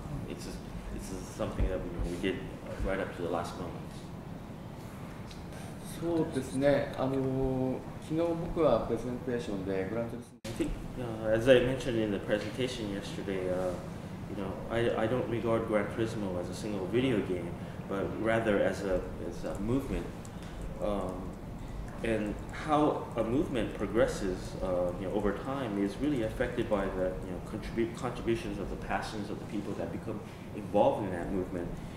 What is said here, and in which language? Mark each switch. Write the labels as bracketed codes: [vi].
[en] It's something that we did right up to the last moment. [ja] そうですね。昨日僕はプレゼンテーションでグラントリスモ [en] I think, as I mentioned in the presentation yesterday, I don't regard Gran Turismo as a single video game, but rather as a movement. And how a movement progresses, over time is really affected by the contributions of the passions of the people that become involved in that movement.